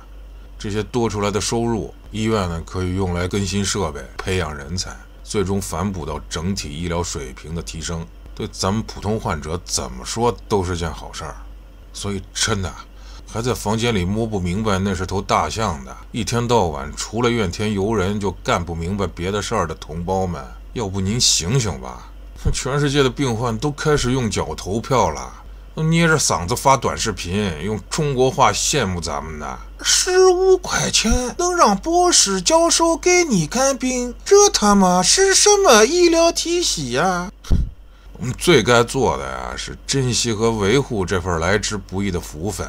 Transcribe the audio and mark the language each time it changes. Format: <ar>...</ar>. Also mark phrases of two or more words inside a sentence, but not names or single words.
<zh>這些多出來的收入，醫院呢可以用來更新設備、培養人才，最終反哺到整體醫療水平的提升，對咱們普通患者怎麼說都是件好事兒。所以真的，還在房間裡摸不明白那是頭大象的，一天到晚除了怨天尤人就幹不明白別的事兒的同胞們，要不您醒醒吧！全世界的病患都開始用腳投票了，捏着嗓子發短視頻，用中國話羨慕咱們的。15塊錢能讓博士教授給你看病，這他媽是什麼醫療體系呀？我們最該做的呀，是珍惜和維護這份來之不易的福分。</zh>